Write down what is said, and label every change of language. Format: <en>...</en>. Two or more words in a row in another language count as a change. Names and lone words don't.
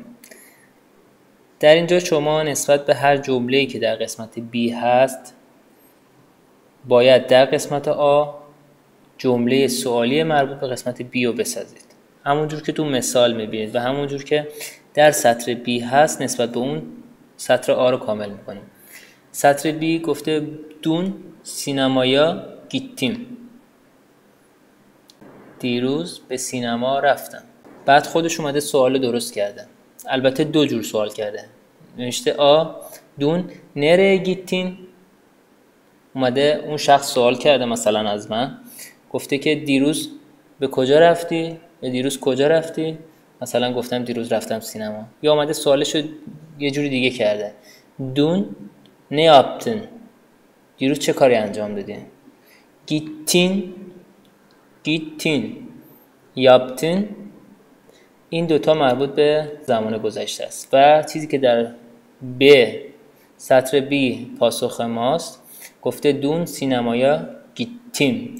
<fa>در اینجا شما نسبت به هر جمله‌ای که در قسمت B هست باید در قسمت A جمله سوالی مربوط به قسمت B رو بسازید. همونجور که تو مثال میبینید و همونجور که در سطر B هست نسبت به اون سطر A رو کامل میکنیم. سطر B گفته</fa> <tr>dün sinemaya gittim.</tr> <fa>دیروز به سینما رفتم. بعد خودش اومده سوال درست کرده. البته 2 جور سوال کرده. نوشته</fa> <tr>dün nereye gittin؟</tr> <fa>اومده اون شخص سوال کرده مثلا از من، گفته که دیروز به کجا رفتی؟ یا دیروز کجا رفتی؟ مثلا گفتم دیروز رفتم سینما. یا اومده سوالشو یه جوری دیگه کرده.</fa> <tr>dün ne yaptın؟</tr> <fa>دیروز چه کاری انجام دادین؟</fa> <tr>gittin, yaptın.</tr> <fa>این دوتا مربوط به زمان گذشته است و چیزی که در سطر B پاسخ ماست گفته</fa> <tr>dün sinemaya gittim.</tr>